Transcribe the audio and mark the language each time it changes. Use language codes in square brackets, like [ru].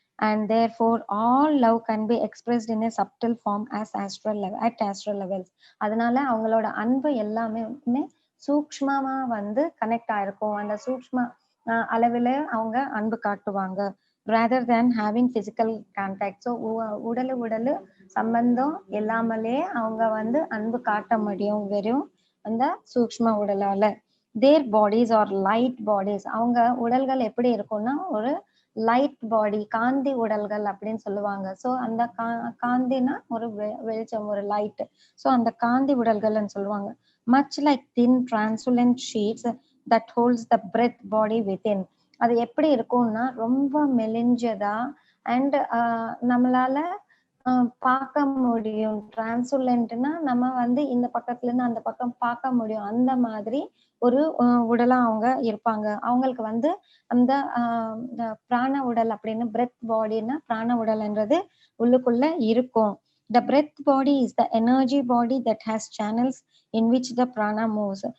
[en] And therefore all love can be expressed in a subtle form as astral levels. [ta] அதனால அவங்களோட அன்பு எல்லாமே சூக்ஷ்மமா வந்து கனெக்ட் ஆயிருக்கும். அந்த சூக்ஷ்ம அளவுல அவங்க அன்பு காட்டுவாங்க. [en] rather than having physical contact. [ta] So உடலு சம்பந்தம் இல்லாமலே அவங்க வந்து அன்பு காட்ட முடியும் வெறும் அந்த சூக்ஷ்ம உடலால. [en] Their bodies are light bodies. [ta] அவங்க உடல்கள் எப்படி இருக்கும்னா ஒரு லைட் பாடி, காந்தி உடல்கள் அப்படின்னு சொல்லுவாங்க. ஸோ அந்த காந்தினா ஒரு வெளிச்சம், ஒரு லைட். ஸோ அந்த காந்தி உடல்கள்னு சொல்லுவாங்க. [en] much like thin translucent sheets that holds the breath body within. [ta] அது எப்படி இருக்கும்னா ரொம்ப மெலிஞ்சதா அண்ட் நம்மளால பார்க்க முடியும். டிரான்சுலன்ட்னா நம்ம வந்து இந்த பக்கத்துல இருந்து அந்த பக்கம் பார்க்க முடியும். அந்த மாதிரி ஒரு உடலா அவங்க இருப்பாங்க. அவங்களுக்கு வந்து அந்த பிராண உடல் அப்படின்னு பிரெத் பாடின்னா பிராண உடல்ன்றது உள்ளுக்குள்ள இருக்கும். [en] The breath body is the energy body that has channels in which the prana moves.